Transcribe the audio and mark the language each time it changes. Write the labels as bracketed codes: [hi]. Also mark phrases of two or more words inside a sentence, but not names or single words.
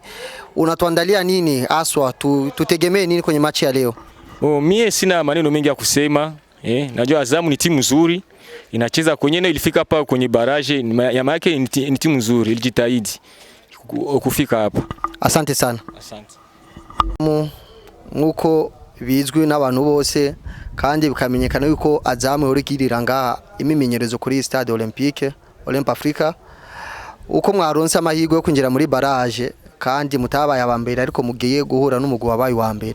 [sw] Unatuandalia nini aswa? Tutegemee nini kwenye machi ya leo? Mie sina maneno mengi ya kusema. Najua Azamu ni timu nzuri. Inacheza kwenye ilifika hapa kwenye baraje, ya maana yake ni timu nzuri, ilijitahidi kufika hapa. Asante sana. Asante. [rn] Nkuko bizwi n'abantu bose kandi bikamenyekana yuko Azamu uri kiriranga imimenyerezo kuri Stade Olympique Africa, uko mwaronse amahirwe yo kwinjira muri baraje kandi mutabaye abambere ariko mugiye guhura n'umugwi wabaye wa mbere.